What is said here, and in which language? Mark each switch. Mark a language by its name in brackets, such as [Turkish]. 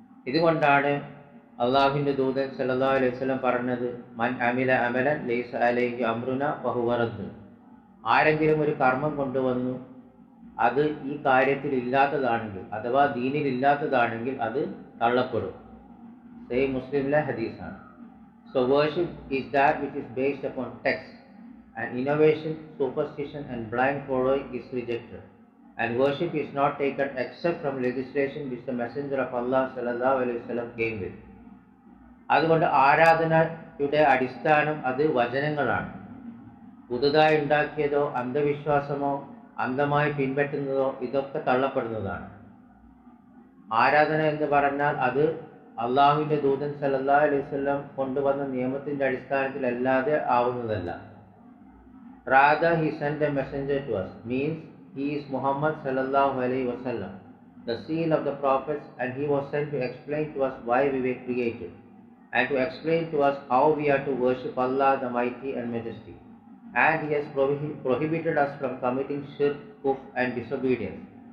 [Malayalam] ഇതുകൊണ്ടാണ് അള്ളാഹുവിൻ്റെ ദൂതൻ സല്ലല്ലാഹു അലൈഹി വസല്ലം പറഞ്ഞത്, [Arabic] മൻ അമില അമലൻ ലൈസ അലൈഹി അംറുന ഫഹുവ റദ്ദുൻ. [Malayalam] ആരെങ്കിലും ഒരു കർമ്മം കൊണ്ടുവന്നു അത് ഈ കാര്യത്തിൽ ഇല്ലാത്തതാണെങ്കിൽ അഥവാ ദീനിൽ ഇല്ലാത്തതാണെങ്കിൽ അത് തള്ളപ്പെടും. സഹീഹ് മുസ്ലിമിലെ ഹദീസാണ്. [English] So worship is that which is based upon text, and innovation, superstition and blind following is rejected. And worship is not taken except from legislation which the messenger of Allah sallallahu alaihi wasallam came with. [Malayalam] അതുകൊണ്ട് ആരാധനയുടെ അടിസ്ഥാനം അത് വചനങ്ങളാണ്. പുതുതായി ഉണ്ടാക്കിയതോ അന്ധവിശ്വാസമോ അന്ധമായി പിൻപറ്റുന്നതോ ഇതൊക്കെ തള്ളപ്പെടുന്നതാണ്. ആരാധന എന്ന് പറഞ്ഞാൽ അത് അള്ളാഹുവിൻ്റെ ദൂതൻ സല്ലല്ലാഹു അലൈഹി വസല്ലം കൊണ്ടുവന്ന നിയമത്തിൻ്റെ അടിസ്ഥാനത്തിലല്ലാതെ ആവുന്നതല്ല. [English] Rather he sent a messenger to us, means he is Muhammad sallallahu alaihi wasallam, the seal of the prophets, and he was sent to explain to us why we were created, and to explain to us how we are to worship Allah the Mighty and Majesty. And he has prohibited us from committing shirk, kufr and disobedience.